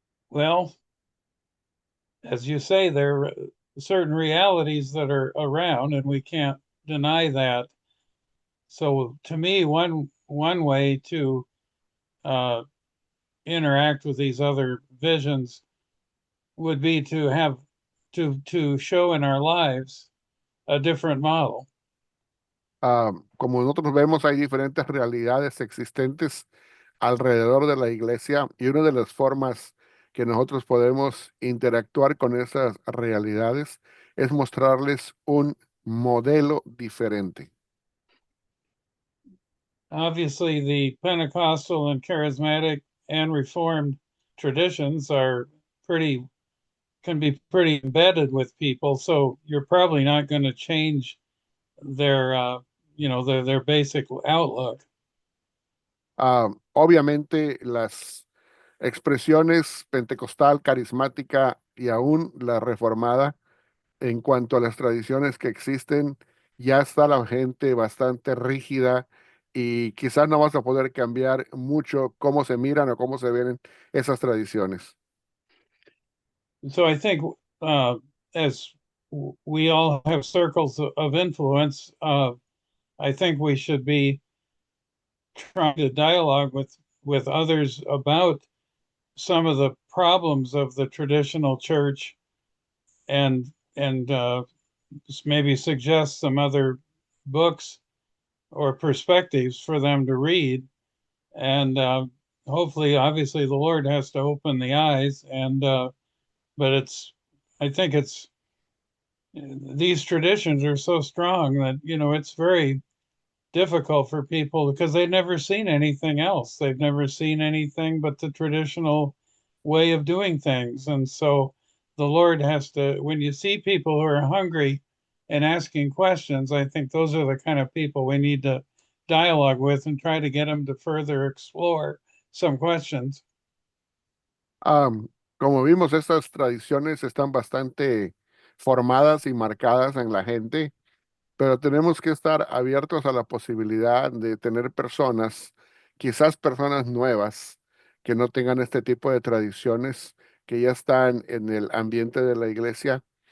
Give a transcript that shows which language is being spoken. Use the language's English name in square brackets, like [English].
[English] Well, as you say, there are certain realities that are around, and we can't deny that. So, to me, one way to uh, interact with these other visions would be to have to show in our lives a different model. [Spanish] Como nosotros vemos, hay diferentes realidades existentes alrededor de la iglesia y una de las formas que nosotros podemos interactuar con esas realidades es mostrarles un modelo diferente. [English] Obviously, the Pentecostal and charismatic and Reformed traditions are pretty can be pretty embedded with people, so you're probably not going to change their their basic outlook. [Spanish] Obviamente, las expresiones pentecostal, carismática y aún la reformada, en cuanto a las tradiciones que existen, ya está la gente bastante rígida y quizás no vas a poder cambiar mucho cómo se miran o cómo se ven esas tradiciones. [English] So I think as we all have circles of influence, I think we should be trying to dialogue with others about some of the problems of the traditional church and maybe suggest some other books or perspectives for them to read. And hopefully, obviously, the Lord has to open the eyes. And but I think it's these traditions are so strong that it's very difficult for people because they've never seen anything else. They've never seen anything but the traditional way of doing things. And so the Lord has to, when you see people who are hungry and asking questions, I think those are the kind of people we need to dialogue with and try to get them to further explore some questions. [Spanish] Como vimos, estas tradiciones están bastante formadas y marcadas en la gente, pero tenemos que estar abiertos a la posibilidad de tener personas, quizás personas nuevas, que no tengan este tipo de tradiciones, que ya están en el ambiente de la iglesia,